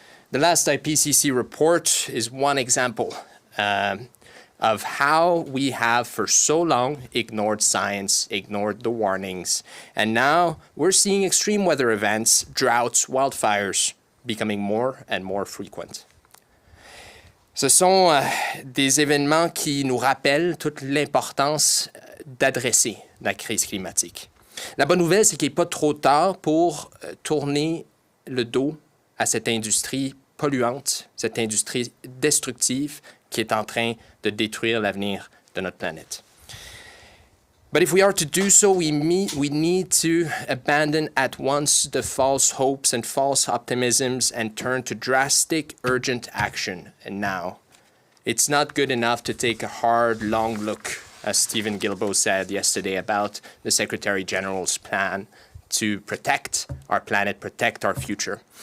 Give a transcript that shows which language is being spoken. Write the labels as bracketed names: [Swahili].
[English] The last IPCC report is one example of how we have for so long ignored science, ignored the warnings, and now we're seeing extreme weather events, droughts, wildfires becoming more and more frequent. [French] Ce sont des événements qui nous rappellent toute l'importance d'adresser la crise climatique. La bonne nouvelle, c'est qu'il n'est pas trop tard pour tourner le dos à cette industrie polluante, cette industrie destructive qui est en train de détruire l'avenir de notre planète. [English] But if we are to do so, we need to abandon at once the false hopes and false optimisms and turn to drastic, urgent action. And now, it's not good enough to take a hard, long look, as Stephen Guilbeault said yesterday about the Secretary General's plan to protect our planet, protect our future.